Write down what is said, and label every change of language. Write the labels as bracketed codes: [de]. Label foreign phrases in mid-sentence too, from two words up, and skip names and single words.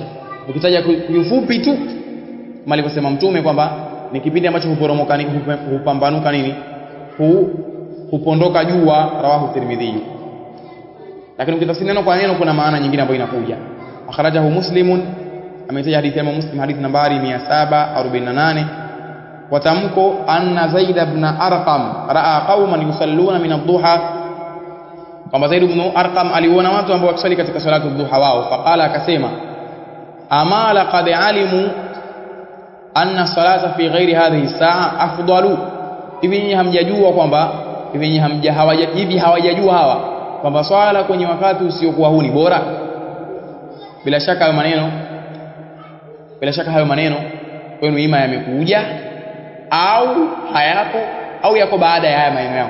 [sw] Ukitaja kifupi tu kama alivyosema mtume kwamba ni kipindi ambacho huporomoka, hupambanuka nini, hupondoka jua. [ar] رواه الترمذي. [sw] Lakini ukitafsiri neno kwa neno kuna maana nyingine ambayo inakuja. [ar] أخرجه مسلم, [sw] ametaja hadithi ya Muslim, hadithi nambari 748, [ar] وتمكو أن زيد بن أرقم رأى قوما يصلون من الضحى, [sw] kwamba Zaid ibn Arqam aliona watu ambao wakisali katika [ar] صلاة الضحى [sw] wao. Faqala, akasema, [ar] أما لقد علموا أن الصلاة في غير هذه الساعة أفضل, [sw] hivi hamjajua kwamba hivi hawajajua hawa kwamba swala kwenye wakati usiokuwa huu ni bora? Bila shaka hayo maneno kwenu ima yamekuja au hayapo au yako baada ya haya maneno yangu.